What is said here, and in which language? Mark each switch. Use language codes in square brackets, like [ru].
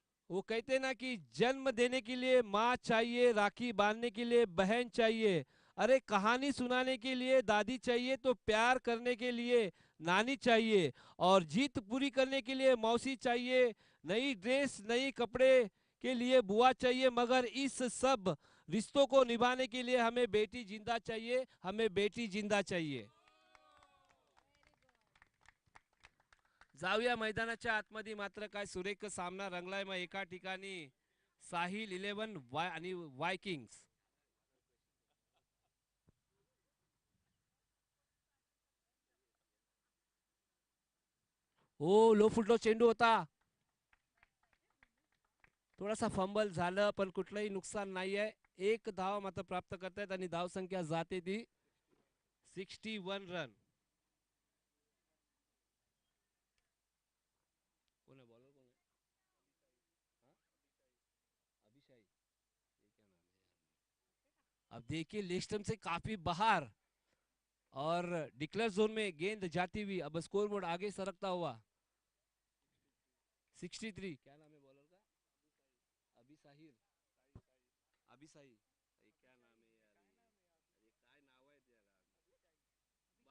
[hi] वो कहते ना कि जन्म देने के लिए माँ चाहिए, राखी बांधने के लिए बहन चाहिए, अरे कहानी सुनाने के लिए दादी चाहिए, तो प्यार करने के लिए नानी चाहिए, और जीत पूरी करने के लिए मौसी चाहिए, नई ड्रेस नई कपड़े के लिए बुआ चाहिए, मगर इस सब रिश्तों को निभाने के लिए हमें बेटी जिंदा चाहिए, हमें बेटी जिंदा चाहिए. [mr] जाऊया मैदानाच्या आतमध्ये. मात्र काय सुरेख सामना रंगलाय. मग एका ठिकाणी साहिल 11 आणि वायकिंग्स. हो, लो फुटलो चेंडू होता. थोडासा फंबल झालं पण कुठलंही नुकसान नाहीये. एक धाव मात्र प्राप्त करतायत आणि धाव संख्या जाते ती 61 रन. कोण आहे बॉलर, कोण आहे? हाँ? [hi] अभिषाई, ये क्या नाम है यार? अब देखिए लेस्टम से काफी बाहर और डिक्लेयर जोन में गेंद जाती हुई, अब स्कोर बोर्ड आगे सरकता हुआ. 63, क्या नाम है बॉलर का? अभी साहिल, अभी साहिल, ये क्या नाम है यार, ये [mr] काय नाव आहे त्याला?